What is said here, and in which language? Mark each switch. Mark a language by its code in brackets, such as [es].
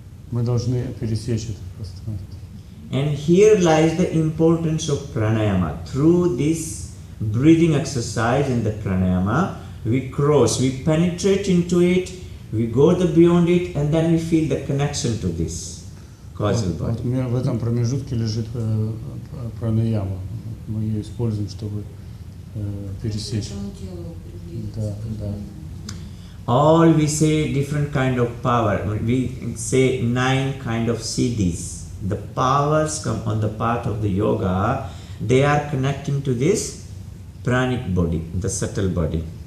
[ru] Мы должны пересечь это пространство. [en] And here lies the importance of pranayama. Through this breathing exercise and the pranayama, we cross, we penetrate into it, we go beyond it, and then we feel the connection to this causal body. [ru] Вот в этом промежутке лежит пранаяма. Мы ее используем, чтобы пересечь. Да, да. [en] All we say different kind of power. We say 9 kind of siddhis. The powers come on the path of the yoga. They are connecting to this pranic body, the subtle body.